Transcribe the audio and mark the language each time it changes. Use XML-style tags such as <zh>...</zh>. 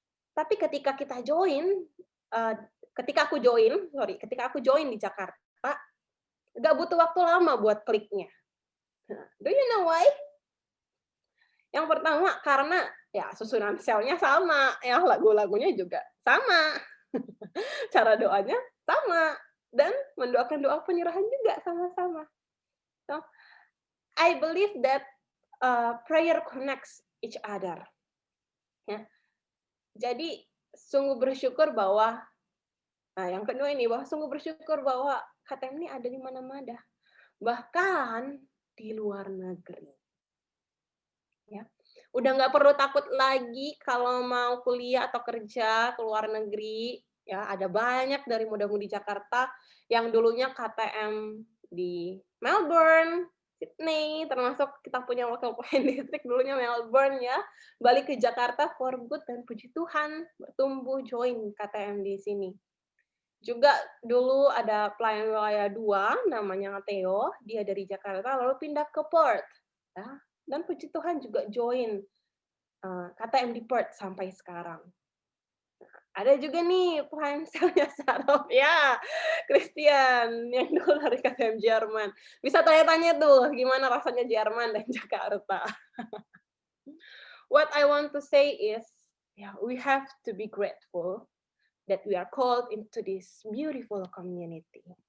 <id>Tapi ketika kita join, ketika aku join di Jakarta, nggak butuh waktu lama buat kliknya.</id> <en>Do you know why?</en> <id>Yang pertama karena ya susunan selnya sama, ya lagu-lagunya juga sama, cara doanya sama, dan mendoakan doa penyerahan juga sama-sama.</id> <en>So, I believe that prayer connects each other.</en> <id>Ya. Jadi sungguh bersyukur bahwa yang kedua ini bahwa sungguh bersyukur bahwa KTM ini ada di mana-mana, bahkan di luar negeri. Ya. Udah nggak perlu takut lagi kalau mau kuliah atau kerja ke luar negeri. Ya, ada banyak dari muda-mudi Jakarta yang dulunya KTM di Melbourne, Sydney, termasuk kita punya wakil pemain distrik dulunya Melbourne ya, balik ke Jakarta</id> <en>for good</en> <id>dan puji Tuhan bertumbuh join KTM di sini. Juga dulu ada pelayan wilayah 2 namanya Theo, dia dari Jakarta lalu pindah ke Perth. Ya, dan puji Tuhan juga join KTM di Perth sampai sekarang. Ada juga nih pelayan selnya Sarov ya, Christian yang dulu dari KTM Jerman. Bisa tanya-tanya tuh gimana rasanya Jerman dan Jakarta.</id> <en>What I want to say is, yeah, we have to be grateful that we are called into this beautiful community.</en>